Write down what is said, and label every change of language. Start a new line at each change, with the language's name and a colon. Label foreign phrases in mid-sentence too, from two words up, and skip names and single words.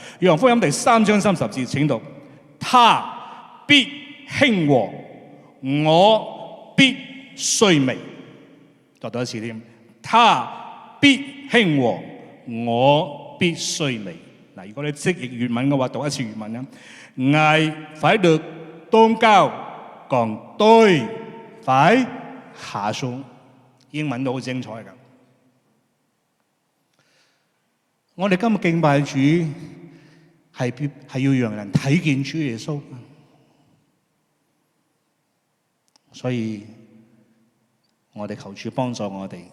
Cantonese: 約翰福音第3章30節，請讀：他必興旺，我必衰微。再讀一次添，他必興旺，我必衰微。嗱，如果你識譯粵文嘅話，讀一次粵文啦。
Vietnamese: ngài phải được tôn cao, còn tôi phải hạ xuống。
Cantonese: 英文都好精彩㗎。我哋今日敬拜主係要讓人睇見主耶穌，所以我哋求主幫助我哋。